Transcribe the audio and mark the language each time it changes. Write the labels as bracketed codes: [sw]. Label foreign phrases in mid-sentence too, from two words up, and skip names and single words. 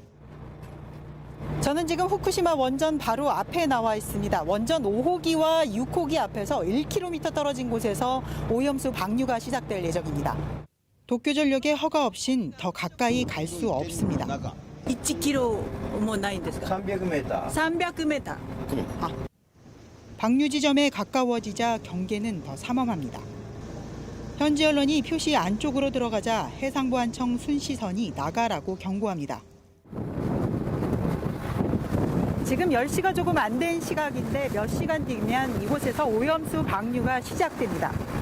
[ko] 저는 지금 후쿠시마 원전 바로 앞에 나와 있습니다. 원전 5호기와 6호기 앞에서 1km 떨어진 곳에서 오염수 방류가 시작될 예정입니다. 도쿄전력의 허가 없인 더 가까이 갈 수 없습니다. [ja] 1km もないんですか? 300m. 300m. [ko] 방류 지점에 가까워지자 경계는 더 삼엄합니다. 현지 언론이 표시 안쪽으로 들어가자 해상보안청 순시선이 나가라고 경고합니다. 지금 10시가 조금 안 된 시각인데 몇 시간 뒤면 이곳에서 오염수 방류가 시작됩니다.